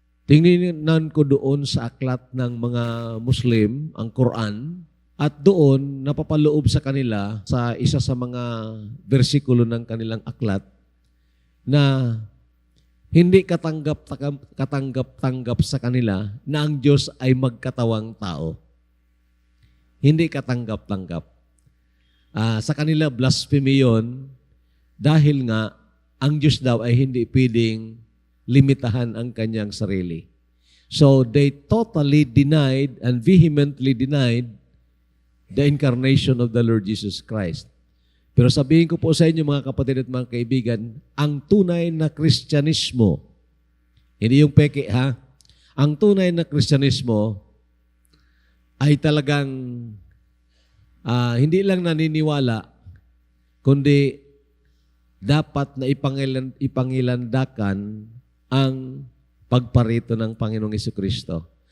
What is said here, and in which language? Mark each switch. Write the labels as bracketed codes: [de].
[tl] Tingnan ko doon sa aklat ng mga Muslim, ang Quran, at doon napapaloob sa kanila sa isa sa mga bersikulo ng kanilang aklat na hindi katanggap-tanggap sa kanila na ang Diyos ay magkatawang tao. Hindi katanggap-tanggap. Sa kanila, blasphemy yun dahil nga ang Diyos daw ay hindi pwedeng limitahan ang kanyang sarili. [en] So they totally denied and vehemently denied the incarnation of the Lord Jesus Christ. [tl] Pero sabihin ko po sa inyo mga kapatid at mga kaibigan, ang tunay na Kristyanismo, hindi yung peke ha, ang tunay na Kristyanismo ay talagang hindi lang naniniwala, kundi dapat na ipangilandakan ang pagparito ng Panginoong Jesucristo.